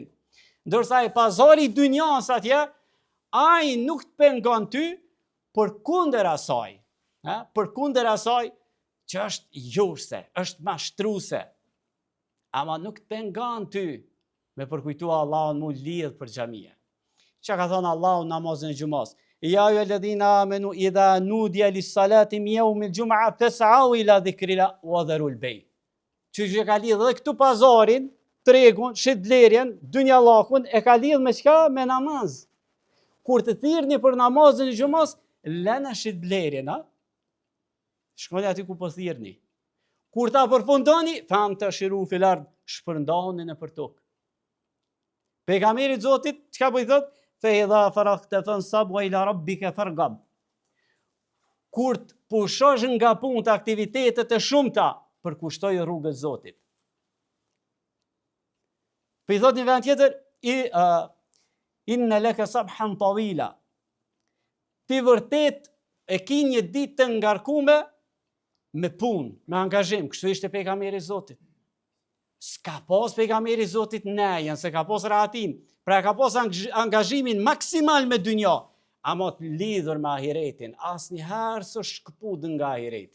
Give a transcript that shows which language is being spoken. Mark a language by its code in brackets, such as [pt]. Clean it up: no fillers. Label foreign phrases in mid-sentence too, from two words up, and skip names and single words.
[sq] Ndërsa e pazari i dunjas atje, ai nuk të pengon ty përkundër asaj. Përkundër asaj që është jurse, është mashtruese. Ama nuk të pengon ty me përkujtua Allahun mu lidh për xhamia. Çka ka thënë Allahu namazin e xumës? [ar] يا أيها الذين آمنوا إذا نودي للصلاة من يوم الجمعة فاسعوا إلى ذكر الله وذروا البيع. [sq] Që ka lidhë dhe këtu pazarin, tregun, shitblerjen, dynjallakun e ka lidhë me çka? Me namaz. Kur të thirrni për namazin e xumës, lëna shitblerjen, shkoni aty ku po thirrni. Kur ta përfundoni, [ar] فانتشروا في الأرض, [sq] shpërndahuni nëpër tokë. Pejgamberi Zotit çka po i thotë? [ar] فإذا فرغت فانصب وإلى ربك فارغب. [sq] Kur të pushosh nga punë të aktivitetet e shumta, përkushtoj rrugën e Zotit. Po i thot një vend tjetër, [ar] إن لك سبحا طويلا. [sq] Ti vërtet e ki një ditë të ngarkume me punë, me angazhim. Kështu ishte pejgamberi Zotit. S'ka pas pejgamberi Zotit nejen, se ka pas rahatin. Pra ka pas angazhimin maksimal me dynja, ama të lidhur me ahiretin, asnjëherë s'u shkëput nga ahireti.